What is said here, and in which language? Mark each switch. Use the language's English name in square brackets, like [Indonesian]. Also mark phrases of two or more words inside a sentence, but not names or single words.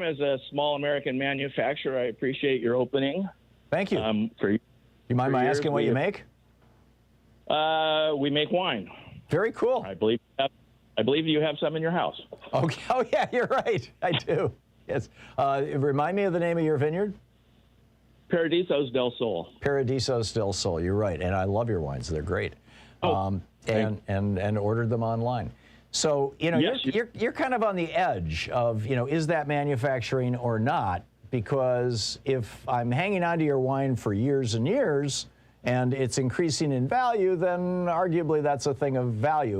[English] As a small American manufacturer, I appreciate your opening. Thank you. You mind my asking what you make? We make wine. Very cool. I believe you have some in your house. Okay. Oh, yeah, you're right. I do. Yes. Remind me of the name of your vineyard. Paradisos del Sol. Paradisos del Sol. You're right, and I love your wines. They're great. And ordered them online. So Yes, you're kind of on the edge of is that manufacturing or not? Because if I'm hanging on to your wine for years and years, and it's increasing in value, then arguably that's a thing of value.